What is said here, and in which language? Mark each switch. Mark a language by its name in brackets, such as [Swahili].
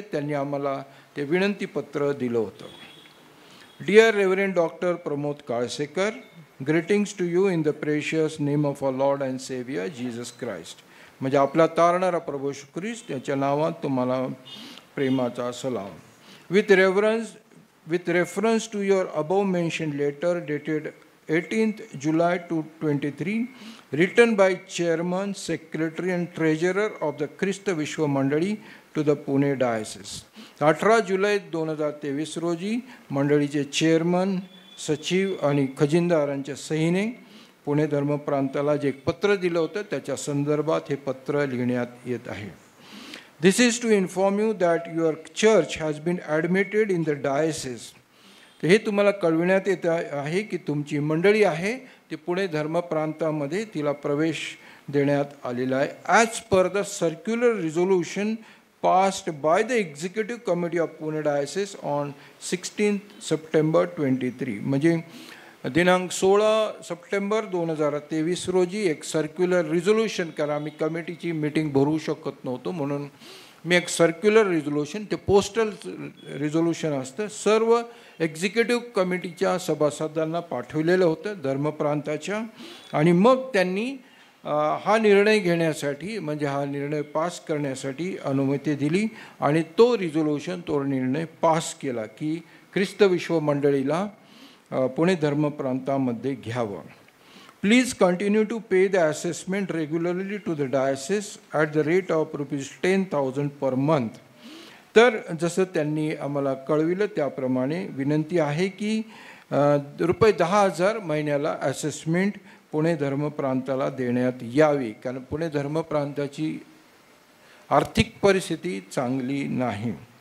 [Marathi] त्यांनी आम्हाला ते विनंतीपत्र दिलं होतं. [English] Dear reverend doctor Pramod Kalsekar, greetings to you in the precious name of our lord and saviour Jesus Christ. [Marathi] म्हणजे आपला तारणारा प्रभू येशू ख्रिस्त याच्या नावात तुम्हाला प्रेमाचा सलाम. [English] With reference to your above mentioned letter dated 18th July 2023, written by Chairman, Secretary and Treasurer of the Christ Vishwa Mandali to the Pune Diocese. [Marathi] 18 जुलै 2023 रोजी मंडळीचे chairman, सचिव आणि खजिनदारांच्या सहीने पुणे धर्मप्रांताला जे एक पत्र दिलं होतं त्याच्या संदर्भात हे पत्र लिहिण्यात येत आहे. [English] This is to inform you that your church has been admitted in the diocese. [Marathi] तर हे तुम्हाला कळविण्यात येत आहे की तुमची मंडळी आहे ती पुणे धर्मप्रांतामध्ये तिला प्रवेश देण्यात आलेला आहे. [English] As per the circular resolution passed by the Executive Committee of Pune Diocese on 16th September 2023. [Marathi] म्हणजे दिनांक 16 सप्टेंबर 2023 रोजी एक सर्क्युलर रिझोल्युशन, कारण आम्ही कमिटीची मीटिंग भरू शकत नव्हतो म्हणून मी एक सर्क्युलर रिझोल्युशन, ते पोस्टल रिझोल्युशन असतं, सर्व एक्झिक्युटिव्ह कमिटीच्या सभासदांना पाठवलेलं होतं धर्मप्रांताच्या. आणि मग त्यांनी हा निर्णय घेण्यासाठी, म्हणजे हा निर्णय पास करण्यासाठी अनुमती दिली आणि तो निर्णय पास केला की ख्रिस्त विश्व मंडळीला पुणे धर्मप्रांतामध्ये घ्यावं. [English] Please continue to pay the assessment regularly to the diocese at the rate of ₹10,000 per month. [Marathi] तर जसं त्यांनी आम्हाला कळविलं त्याप्रमाणे विनंती आहे की ₹10,000 महिन्याला असेसमेंट पुणे धर्मप्रांताला देण्यात यावी, कारण पुणे धर्मप्रांताची आर्थिक परिस्थिती चांगली नाही.